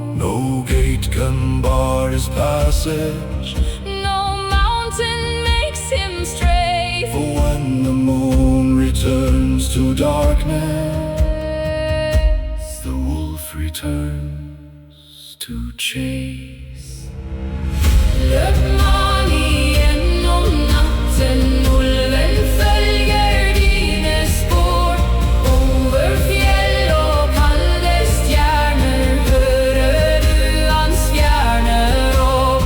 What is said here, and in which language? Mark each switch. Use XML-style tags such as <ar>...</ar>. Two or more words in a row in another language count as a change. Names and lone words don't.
<en>No gate can bar his passage, no mountain makes him stray. For when the moon returns to darkness, the wolf returns to chase.</en> <no>Løp, Mani, gjennom natten, ulven følger dine spor. Over fjell og kalde stjerner hører du hans fjerne råp.</no>